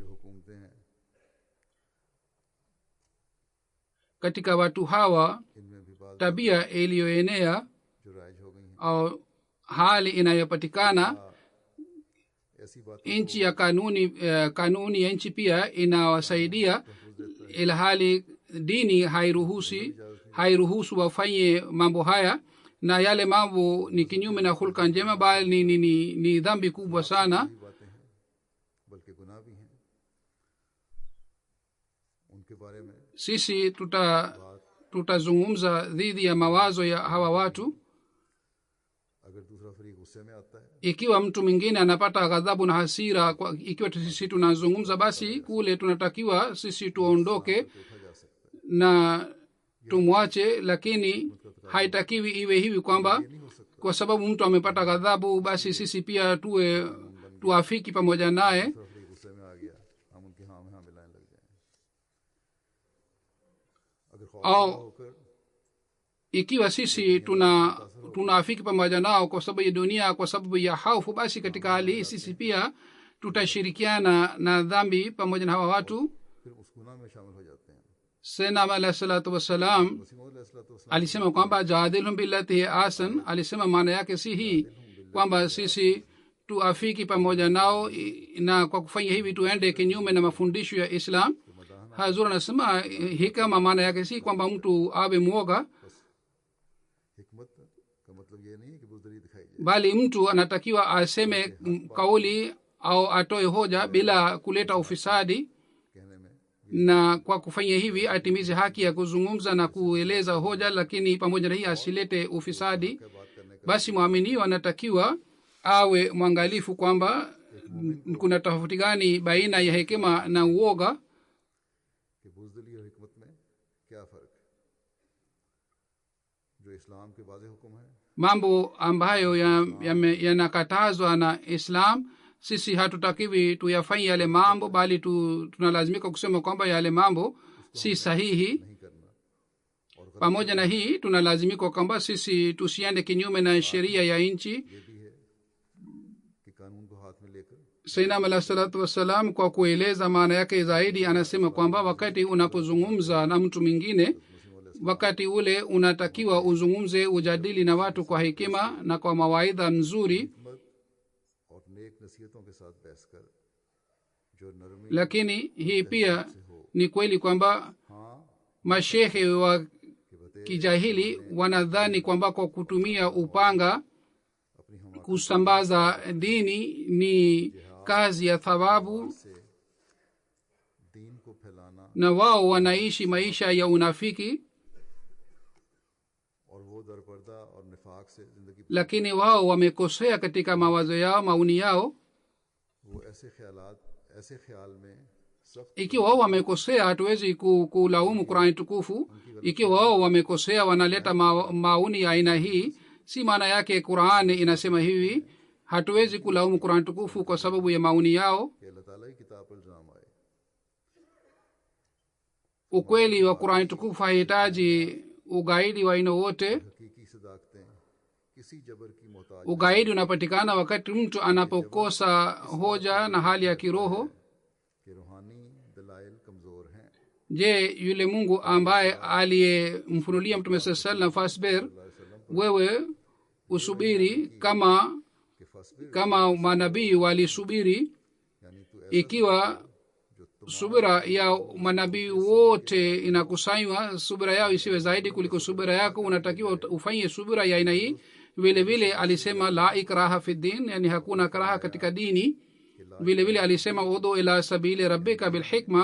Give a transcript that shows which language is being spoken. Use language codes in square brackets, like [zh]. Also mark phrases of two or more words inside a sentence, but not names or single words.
[sw] Katika watu hawa tabia iliyoenea au hali inayopatikana, nchi ya kanuni ya nchi pia inawasaidia, ila hali dini hairuhusu wafanye mambo haya, na yale mambo ni kinyume na hulka njema, bali ni dhambi kubwa sana. [ur] یہ باتیں ہیں بلکہ گناہ بھی ہیں. ان کے بارے میں [sw] Sisi tutazungumza dhidi ya mawazo ya hawa watu. [ur] اگر دوسرا فریق غصے میں آتا ہے [sw] Ikiwa mtu mwingine anapata ghadhabu na hasira ikiwa sisi tunazungumza, basi kule tunatakiwa sisi tuondoke [ur] اٹھا جا سکتا ہے. [sw] na tumwache, lakini haitakiwi iwe hivi kwamba kwa sababu mtu amepata ghadhabu basi sisi pia tuafiki pamoja naye [ur] دوسرا فریق غصے میں آ گیا، ہم ان کے ہاں میں ہاں ملانے لگ جائیں. اگر خوف ہو کر [sw] ikiwa sisi tunaafiki pamoja nao kwa sababu ya dunia, kwa sababu ya hofu, basi katika hali hii sisi pia tutashirikiana na dhambi pamoja na hawa watu. [ur] پھر اس گناہ میں شامل ہو جاتے ہیں. [ar] Sayyidina alayhi salatu wassalam [ur] وسیم علیہ السلام [sw] alisema kwamba [ar] جادلهم بالتي هي أحسن. [sw] Alisema maana yake si hii kwamba sisi tuafiki pamoja nao na kwa kufanya hivi tuende kinyume na mafundisho ya Islam. Hazur anasema hikama maana yake si kwamba mtu awe mwoga, [ur] حکمت کا مطلب یہ نہیں ہے کہ بزدلی دکھائی جائے, [sw] bali mtu anatakiwa aseme kauli au atoe hoja bila kuleta ufisadi, [ur] کہنے میں [sw] na kwa kufanya hivi atimize haki ya kuzungumza na kueleza hoja, lakini pamoja na hii asilete ufisadi. [ur] کیا بات کرنے کا [sw] Basi mwaminio anatakiwa awe mwangalifu kwamba kuna tofauti gani baina ya hekima na uoga, [ur] کہ بزدلی اور حکمت میں کیا فرق ہے. جو اسلام کے واضح حکم ہے [sw] mambo ambayo yanakatazwa na Islam. Sisi hatutakiwi tuyafanye yale mambo, bali tunalazimika kusema kwamba yale mambo si sahihi. [ur] نہیں کرنا، اور [sw] Pamoja na hii tunalazimika kwamba sisi tusiende kinyume na sheria ya nchi. [ur] یہ بھی ہے کہ قانون کو ہاتھ میں لے کر [sw] Sayyidina [ar] عليه الصلاة والسلام [sw] kwa kueleza maana yake zaidi anasema kwamba wakati unapozungumza na mtu mwingine, wakati ule unatakiwa uzungumze, ujadili na watu kwa hekima na kwa mawaidha mzuri, [ur] حکمت اور نیک نصیحتوں کے ساتھ بحث کر جو نرمی [sw] lakini hii pia ni kweli kwamba [ur] ہاں [sw] mashehe wa [ur] کہ بتے [sw] kijahili wanadhani kwamba kwa kutumia upanga [ur] اپنی ہم [sw] kusambaza dini ni kazi ya thawabu, [ur] سے دین کو پھیلانا, [sw] na wao wanaishi maisha ya unafiki, [ur] اور وہ درپردہ اور نفاق سے زندگی [sw] lakini wao wamekosea katika mawazo yao, maoni yao. [ur] وہ ایسے خیال میں سخت [sw] Ikiwa wao wamekosea hatuwezi kulaumu Qur'ani tukufu. Ikiwa wao wamekosea wanaleta maoni ya aina hii, si maana yake Qur'ani inasema hivi. Hatuwezi kulaumu Qur'ani tukufu kwa sababu ya maoni yao. [ur] کہ اللہ تعالیٰ کی کتاب پر الزام آئے. [sw] Ukweli wa Qur'ani tukufu hahitaji ugaidi wa aina wote. [ur] حقیقی صداقتیں کسی جبر کی محتاج [sw] Ugaidi unapatikana wakati mtu anapokosa hoja na hali ya kiroho. [ur] کے روحانی دلائل کمزور ہیں. [sw] Je, yule Mungu ambaye aliyemfunulia Mtume [ar] صلى الله عليه وسلم, [sw] wewe usubiri [ur] کہ فصبر [sw] kama manabii walisubiri. [ur] یعنی تو [sw] Ikiwa subira ya manabii wote inakusanywa, subira yao isiwe zaidi kuliko subira yako, unatakiwa ufanye subira ya aina hii. Vile vile alisema [ar] لا إكراه في الدين, [sw] yani hakuna karaha katika dini. Vile vile alisema [ar] ادع إلى سبيل ربك بالحكمة